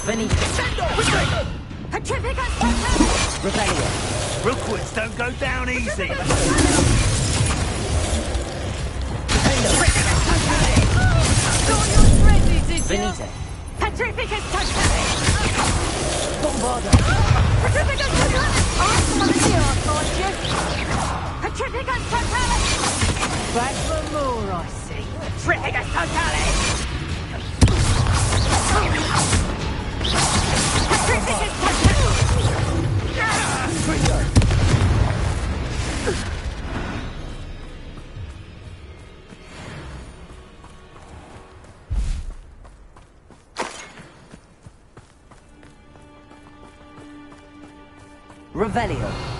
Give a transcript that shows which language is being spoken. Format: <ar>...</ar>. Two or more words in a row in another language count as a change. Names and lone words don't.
<en>Benito. Revelio. Rookwoods don't go down easy. Benito. Petrificus totale! Bombarda. Petrificus totale! Petrificus totale! Back for more, I see. Petrificus totale! Petrificus totale! Revelio.</en>